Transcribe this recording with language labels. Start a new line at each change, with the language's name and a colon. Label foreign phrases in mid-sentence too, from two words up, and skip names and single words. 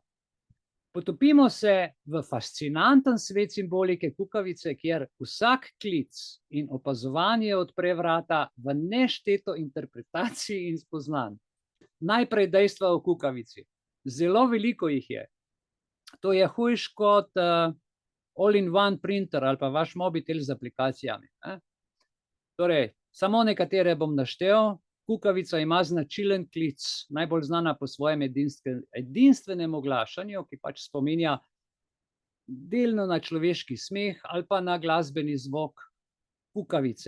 Slovenian: Potopimo se v fascinanten svet simbolike kukavice, kjer vsak klic in opazovanje odpre vrata v nešteto interpretacij in spoznanj. Najprej dejstva o kukavici. Zelo veliko jih je. To je hujš kot
English: all-in-one printer
Slovenian: ali pa vaš mobitel z aplikacijami. Torej, samo nekatere bom naštel. kukavica ima značilen klic, najbolj znana po svojem edinstvenem oglašanju, ki pač spominja delno na človeški smeh ali pa na glasbeni zvok kukavice.